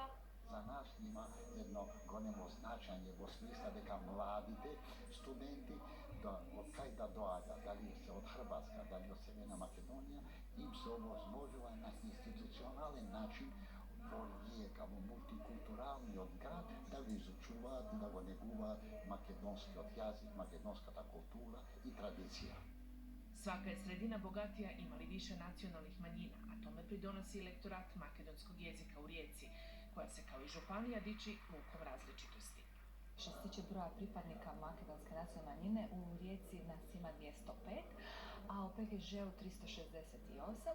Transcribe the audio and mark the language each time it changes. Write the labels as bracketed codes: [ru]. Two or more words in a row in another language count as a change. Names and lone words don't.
[mk] За нас има едно големо значење во смисла дека младите студенти од кај да доаѓаат, дали се од Хрватска, дали од Северна Македонија, им се овозможува на институционален начин во Риека, во мултикултуралниот град, да го изучуваат и да го негуваат македонскиот јазик, македонската култура и традиција. [hr] Svaka je sredina bogatija ima li više nacionalnih manjina, a tome pridonosi lektorat makedonskog jezika u Rijeci, koja se kao i županija diči lukom različitosti. Što se tiče broja pripadnika makedonske nacionalne manjine, u Rijeci nas ima 205, a u PGŽ-u 368.